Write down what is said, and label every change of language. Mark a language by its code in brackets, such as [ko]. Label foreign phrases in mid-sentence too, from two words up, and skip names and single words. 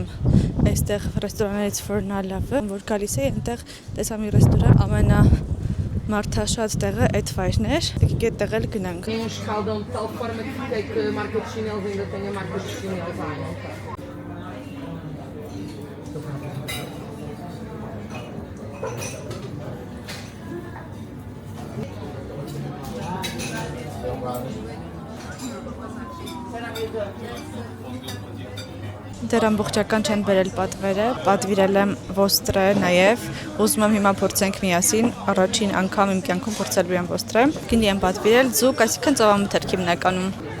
[hy] այստեղ ռեստորաններից որն է լավը, որ գալիս էի, այնտեղ տեսա մի ռեստորան, ամենամարդաշատ տեղը այդ վայրն էր, եկեք այդ տեղ էլ գնանք։ [pt] Tem um escaldão de tal forma que fiquei que a marca de chinelos ainda tem a marca de chinelos à mão. [hy] Դեռ ամբողջական չեն բերել պատվերը, պատվիրել եմ ոստրե նաև, ուզում եմ հիմա փորձենք միասին, առաջին անգամ իմ կյանքում փորձելու եմ ոստրե, գինի եմ պատվիրել, ձուկ, այսինքն ծովամթերք հիմնականում։